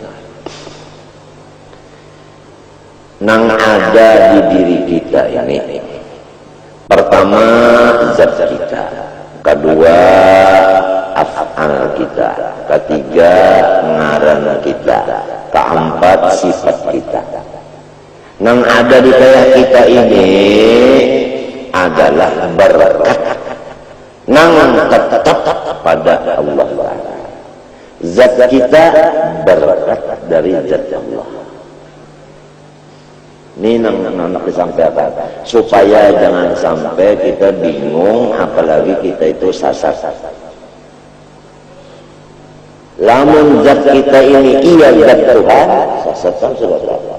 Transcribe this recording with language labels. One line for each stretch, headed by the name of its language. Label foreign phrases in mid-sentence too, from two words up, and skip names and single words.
Banjar: nang ada di diri kita ini pertama zat kita, kedua af'al kita, ketiga ngaran kita, keempat sifat kita. Nang ada di kayak kita ini adalah berkat nang tetap pada Allah.
Indonesian: Zat kita berkat dari zat Allah. Ini nak disampaikan supaya jangan sampai kita bingung apalagi kita itu sasar.
Banjar: Lamun zat kita ini iya zat Tuhan, sasar sudah tahu.